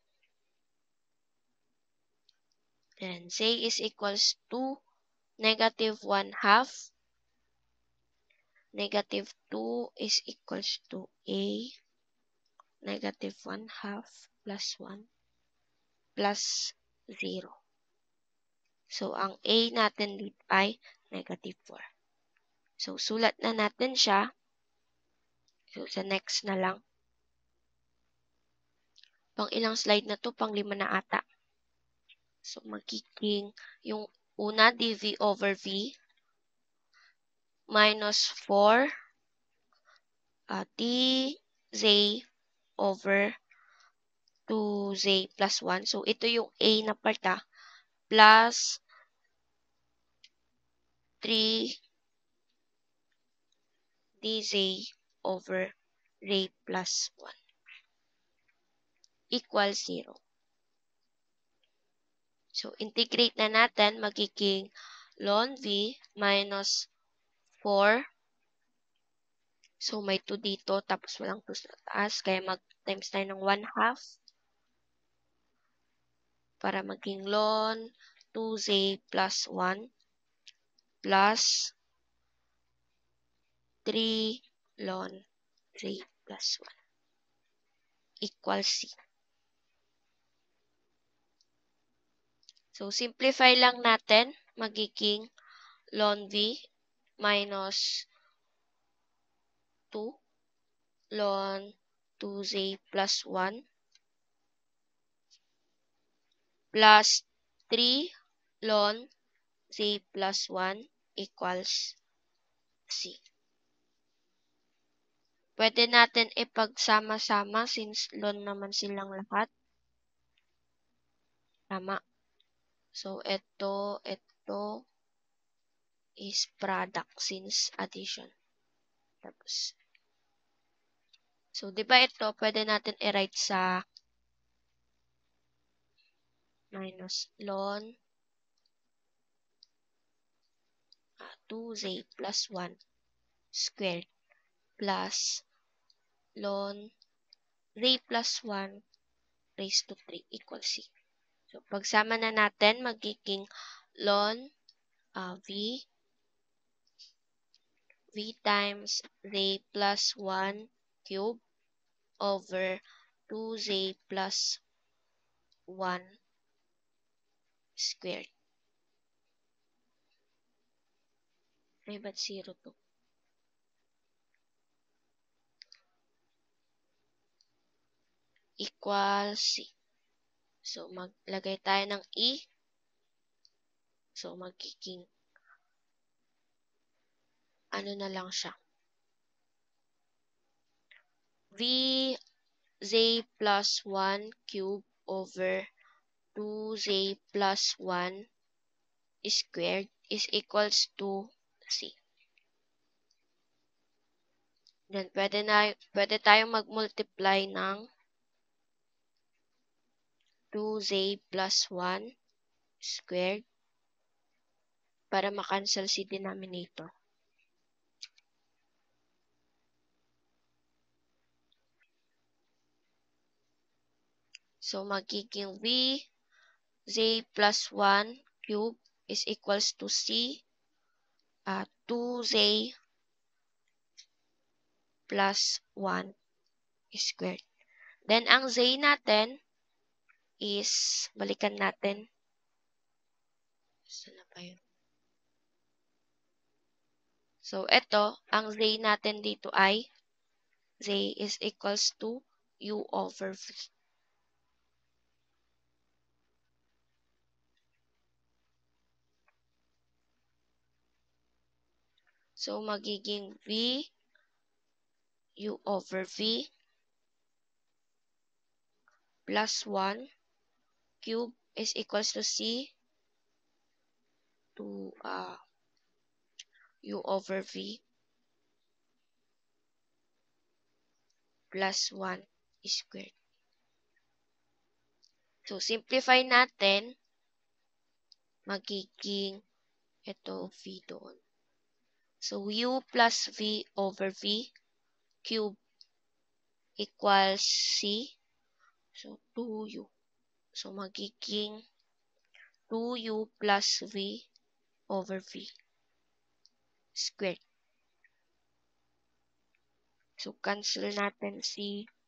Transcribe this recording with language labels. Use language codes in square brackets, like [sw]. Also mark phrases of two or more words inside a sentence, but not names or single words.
[en] Then, z is equals to negative 1 half. Negative 2 is equals to a negative 1 half plus 1 plus 0. So, [tl] ang a natin dito ay [en] negative 4. [tl] So, sulat na natin siya. So, sa next na lang. Pang ilang slide na to? Pang 5 na ata. So, magiging yung una, [en] dv over v minus 4 dz over 2z plus 1. So, [tl] ito yung a na part [en] plus 3 dz over z plus 1 equals 0. [tl] So, integrate na natin, magiging [en] ln v minus 4. [tl] So, may 2 dito, tapos walang 2 sa taas, kaya mag-times tayo ng 1 half para maging [en] ln 2z plus 1 plus 3 ln z plus 1 equals c. [tl] So, simplify lang natin, magiging [en] ln v minus 2 ln 2z plus 1 plus 3 ln z plus 1 equals c. [tl] Pwede natin ipagsama-sama since ln naman silang lahat. Tama. [en] So, ito is product since addition. [tl] Tapos, so, di ba ito, pwede natin i-write sa [en] minus ln 2z plus 1 squared plus ln z plus 1 raised to 3 equals c. [tl] So, pagsama na natin, magiging [en] ln v times z plus 1 cube over 2z plus 1 squared. [tl] Ay, ba't 0 to? [en] Equals c. [tl] So, maglagay tayo ng e. So, magiging ano na lang siya. [en] V z plus 1 cube over 2z plus 1 squared is equals to c. Then, [tl] pwede tayong mag-multiply ng [en] 2z plus 1 squared [tl] para makancel si denominator. [en] So, magiging v z plus 1 cube is equals to c 2z plus 1 squared. Then, [tl] ang z natin is, balikan natin. Saan na ba yun? So, ito, ang z natin dito ay [en] z is equals to u over v. So, magiging v u over v plus 1 cube is equals to c to u over v plus 1 squared. [tl] So, simplify natin, magiging ito v doon. So, [en] u plus v over v cube equals c. So, 2u. So, magiging 2u plus v over v squared. [tl] So, cancel natin c.